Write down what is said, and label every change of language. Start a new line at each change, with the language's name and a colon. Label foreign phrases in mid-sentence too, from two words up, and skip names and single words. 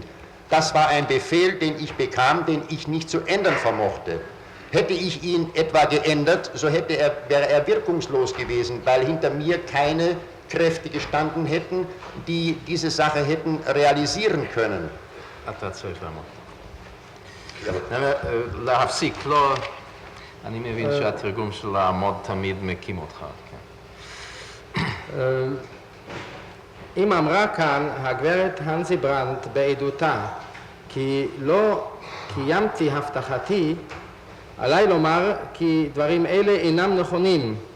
German: Das war ein Befehl, den ich bekam, den ich nicht zu ändern vermochte. Hätte ich ihn etwa geändert, so wäre er wirkungslos gewesen, weil hinter mir keine Kräfte gestanden hätten, die diese Sache hätten realisieren können.
Hebrew: להפסיק, לא... אני מבין שהתרגום של לעמוד תמיד מקים אותך. אם אמרה כאן הגברת הנזי ברנט בעדותה כי לא קיימתי הבטחתי, עליי לומר כי דברים אלה אינם נכונים.